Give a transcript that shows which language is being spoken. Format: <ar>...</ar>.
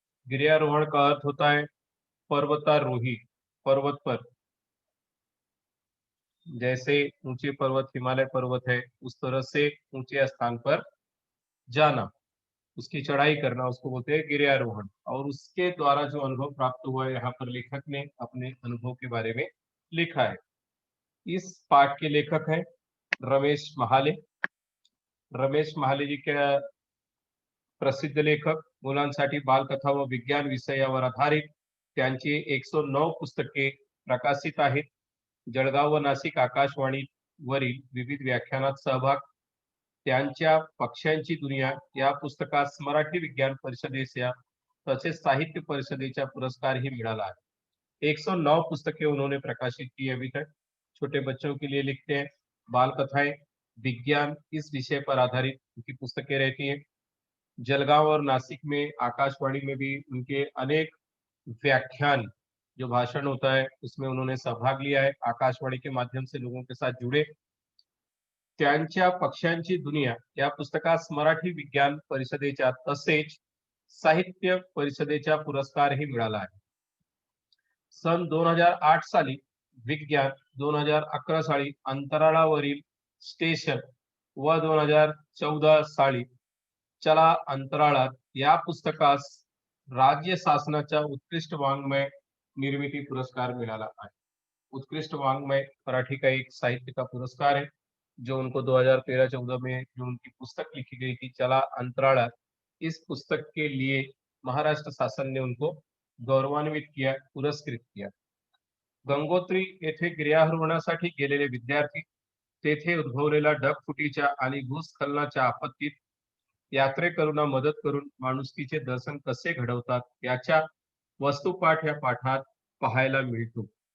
<hi>गिर्यारोहण का अर्थ होता है पर्वतारोही, पर्वत पर, जैसे ऊंचे पर्वत हिमालय पर्वत है उस तरह से ऊंचे स्थान पर जाना, उसकी चढ़ाई करना, उसको बोलते हैं गिर्यारोहण। और उसके द्वारा जो अनुभव प्राप्त हुआ है, यहाँ पर लेखक ने अपने अनुभव के बारे में लिखा है। इस पाठ के लेखक हैं रमेश महाले।</hi> <mr>रमेश महाले</mr> <hi>जी के प्रसिद्ध लेखक,</hi> <mr>मुलांसाठी बालकथा व विज्ञान विषयावर आधारित त्यांची 109 पुस्तके प्रकाशित आहेत। जळगाव व नाशिक आकाशवाणीवरील विविध व्याख्यानात सहभाग, त्यांच्या पक्ष्यांची दुनिया या पुस्तकास मराठी विज्ञान परिषदेच्या तसेच साहित्य परिषदेचा पुरस्कारही मिळाला है।</mr> <hi>109 पुस्तकें उन्होंने प्रकाशित की अभी तक। छोटे बच्चों के लिए लिखते हैं, बाल कथाएं, विज्ञान, इस विषय पर आधारित उनकी पुस्तकें रहती हैं। जलगांव और नासिक में आकाशवाणी में भी उनके अनेक व्याख्यान, जो भाषण होता है उसमें उन्होंने सहभाग लिया है। आकाशवाणी के माध्यम से लोगों के साथ जुड़े।</hi> <mr>त्यांच्या पक्ष्यांची दुनिया या पुस्तकास मराठी विज्ञान परिषदेच्या तसेच साहित्य परिषदेचा पुरस्कारही मिळाला आहे। सन 2008 साली विज्ञान, 2011 साली अंतराळावरील स्टेशन व 2014 साली चला अंतराळात या पुस्तकास राज्य शासनाचा उत्कृष्ट वाङ्मय निर्मिती पुरस्कार मिळाला आहे।</mr> <hi>उत्कृष्ट वाङ्मय मराठी का एक साहित्य का पुरस्कार है, जो उनको 2013-14 में जो उनकी पुस्तक लिखी गई थी चला अंतराळात, इस पुस्तक के लिए महाराष्ट्र शासन ने उनको गौरवान्वित किया, पुरस्कृत किया।</hi> <mr>गंगोत्री येथे गिर्यारोहणासाठी गेलेले विद्यार्थी तेथे उद्भवलेल्या ढगफुटीच्या आणि भूस्खलनाच्या आपत्तीत यात्रेकरूंना मदत करून माणुसकीचे दर्शन कसे घडवतात याच्या वस्तुपाठ या पाठात पाहायला मिळतो।</mr>